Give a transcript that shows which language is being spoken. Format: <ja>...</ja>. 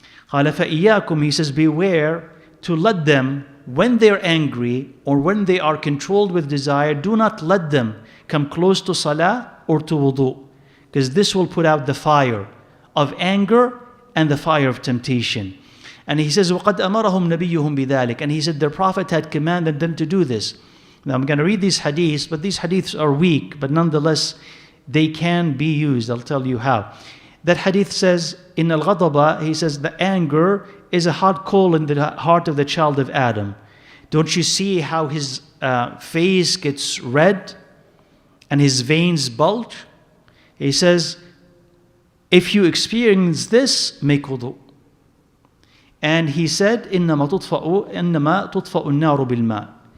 <ar>قال فإياكم,</ar> <en>he says, beware to let them, when they're angry or when they are controlled with desire, do not let them come close to salah or to wudu. Because this will put out the fire of anger and the fire of temptation.</en> <ar>And he says, وَقَدْ أَمَرَهُمْ نَبِيُّهُمْ بِذَلِكَ.</ar> <en>And he said their prophet had commanded them to do this. Now I'm going to read these hadiths, but these hadiths are weak, but nonetheless they can be used. I'll tell you how. That hadith says, in al-ghadaba, he says the anger is a hot coal in the heart of the child of Adam. Don't you see how his face gets red and his veins bulge? He says, if you experience this, make wudu.</en> <ar>And he said, إِنَّمَا تُطْفَأُ النَّارُ بِالْمَاءِ.</ar>